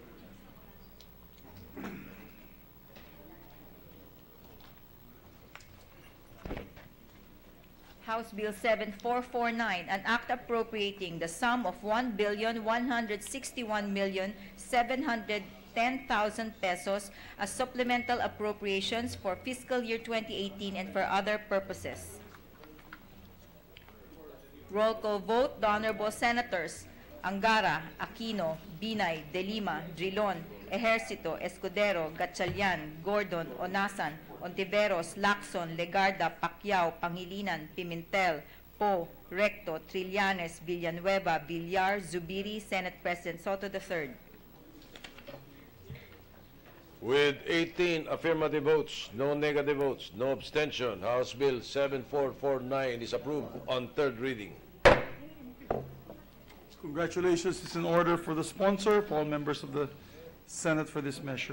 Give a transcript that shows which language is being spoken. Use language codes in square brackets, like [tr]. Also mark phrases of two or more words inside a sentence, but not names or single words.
[en] House Bill 7449, an act appropriating the sum of 1,161,710,000 pesos as supplemental appropriations for fiscal year 2018 and for other purposes. Roll call vote. The Honorable Senators Angara, Aquino, Binay, De Lima, Drilon, Ejercito, Escudero, Gatchalian, Gordon, Onasan, Ontiveros, Lacson, Legarda, Pacquiao, Pangilinan, Pimentel, Poe, Recto, Trillanes, Villanueva, Villar, Zubiri, Senate President Soto III. With 18 affirmative votes, no negative votes, no abstention, House Bill 7449 is approved on third reading. Congratulations. It's in order for the sponsor, for all members of the Senate for this measure.